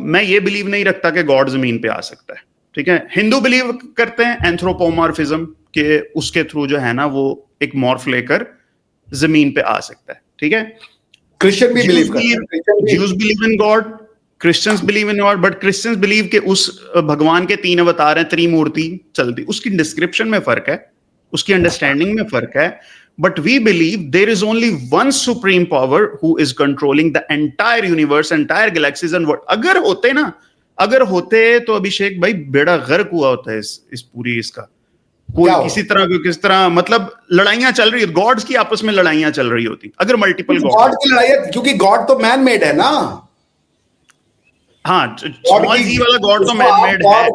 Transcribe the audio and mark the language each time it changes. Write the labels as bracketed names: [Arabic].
[Hindi] मैं ये बिलीव नहीं रखता कि गॉड जमीन पे आ सकता है. ठीक है, हिंदू बिलीव करते हैं एंथ्रोपोमॉर्फिज्म के, उसके थ्रू जो है ना वो एक मॉर्फ लेकर जमीन पे आ सकता है. ठीक है, क्रिश्चियन भी बिलीव करते हैं, [English] Jews believe in God, Christians believe [Hindi] in God, but Christians believe कि उस भगवान के 3 अवतार हैं, त्रिमूर्ति चलती, उसकी डिस्क्रिप्शन में फर्क है, उसकी अंडरस्टैंडिंग में फर्क है. [English] But we believe there is only one supreme power who is controlling the entire universe, entire galaxies and what. [Hindi] अगर होते तो अभिषेक भाई बेड़ा गर्क हुआ होता है इस पूरी इसका. कोई किस तरह मतलब लड़ाइयां चल रही है, गॉड्स की आपस में लड़ाइयां चल रही होती अगर मल्टीपल गॉड की लड़ाई, क्योंकि गॉड तो मैन मेड है ना. हाँ, स्मॉल जी वाला गॉड तो मैन मेड है,